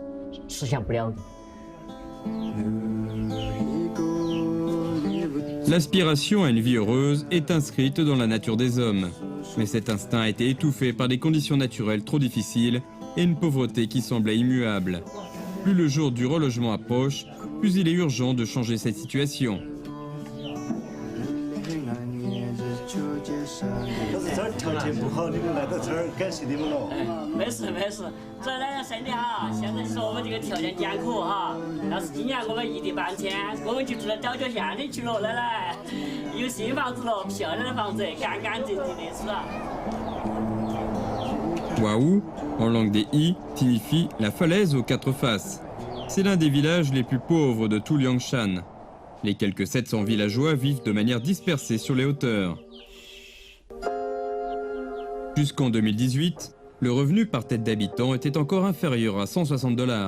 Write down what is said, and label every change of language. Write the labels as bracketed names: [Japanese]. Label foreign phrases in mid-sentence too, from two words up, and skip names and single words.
[Chinese] 实现不了的。 [French] L'aspiration à une vie heureuse est inscrite dans la nature des hommes. Mais cet instinct a été étouffé par des conditions naturelles trop difficiles et une pauvreté qui semblait immuable. Plus le jour du relogement approche, plus il est urgent de changer cette situation. [Chinese] 这儿条件不好，你们来到这儿感谢你们了。没事没事，主要大家身体好。现在说我们这个条件艰苦哈，要是今年我们异地搬迁，我们就住到沼泽县里去了，奶奶。有新房子了，漂亮的房子，干干净净的是吧？ [French] Waou, en langue des Yi, signifie la falaise aux quatre faces. C'est l'un des villages les plus pauvres de tout Liangshan. Les quelques 700 villageois vivent de manière dispersée sur les hauteurs. Jusqu'en 2018, le revenu par tête d'habitant était encore inférieur à $160.